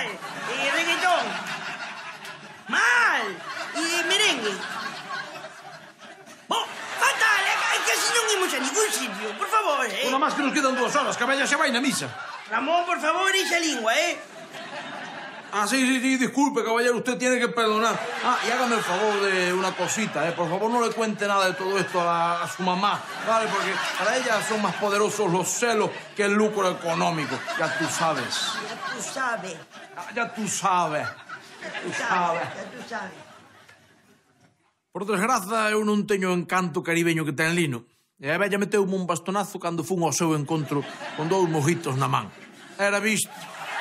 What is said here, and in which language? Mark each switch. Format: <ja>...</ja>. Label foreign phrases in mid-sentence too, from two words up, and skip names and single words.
<gl>E reggaetón. Mal. E merengue. Oh, fatal, que así non imos a ningún sitio, por favor, Unha máis que nos quedan 2 horas, que a vella xa vai na misa. Ramón, por favor, ixa lingua,</gl> <es>Sí, disculpe, caballero, usted tiene que perdonar. Y hágame el favor de una cosita, Por favor, no le cuente nada de todo esto a su mamá, ¿vale? Porque para ella son más poderosos los celos que el lucro económico. Ya tú sabes. Ya tú sabes.</es> <gl>Por desgraza, eu non teño o encanto caribeño que ten Lino. E a vella meteume un bastonazo cando fun ao seu encontro con 2 mojitos na man. Era visto.</gl>